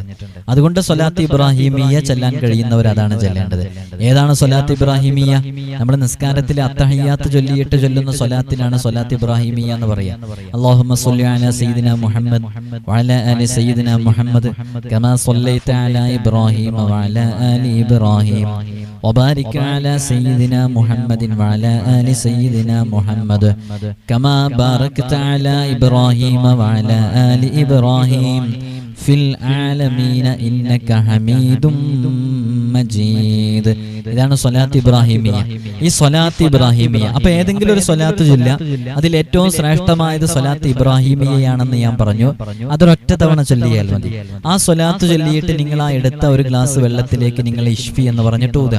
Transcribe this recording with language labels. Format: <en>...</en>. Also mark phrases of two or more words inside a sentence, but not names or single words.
<ml>അതുകൊണ്ട് സ്വലാത്ത് ഇബ്രാഹിമിയ ചൊല്ലാൻ കഴിയുന്നവർ അതാണ് ചൊല്ലേണ്ടത്. ഏതാണ് സ്വലാത്ത് ഇബ്രാഹിമിയ? നമ്മുടെ നിസ്കാരത്തിലെ അത്തഹിയ്യാത്ത് ചൊല്ലിയിട്ട് ചൊല്ലുന്ന സ്വലാത്തിനാണ് സ്വലാത്ത് ഇബ്രാഹിമിയ എന്ന് പറയാ.</ml> <ar>اللهم صل على سيدنا محمد وعلى آل سيدنا محمد كما صليت على إبراهيم وعلى آل إبراهيم وبارك على سيدنا محمد وعلى آل سيدنا محمد كما باركت على إبراهيم وعلى آل إبراهيم في العالمين إنك حميد مجيد.</ar> <ml>ഇതാണ് സ്വലാത്ത് ഇബ്രാഹിമിയ. ഈ സ്വലാത്ത് ഇബ്രാഹിമിയ, അപ്പൊ ഏതെങ്കിലും ഒരു സ്വലാത്ത് ചൊല്ലുക. അതിൽ ഏറ്റവും ശ്രേഷ്ഠമായത് സ്വലാത്ത് ഇബ്രാഹിമിയയാണെന്ന് ഞാൻ പറഞ്ഞു. അതൊരൊറ്റ തവണ ചൊല്ലിയാൽ മതി. ആ സ്വലാത്ത് ചൊല്ലിയിട്ട് നിങ്ങൾ ആ എടുത്ത 1 ഗ്ലാസ് വെള്ളത്തിലേക്ക് നിങ്ങൾ ഇഷ്ഫി എന്ന് പറഞ്ഞിട്ട് ഊതുക.</ml>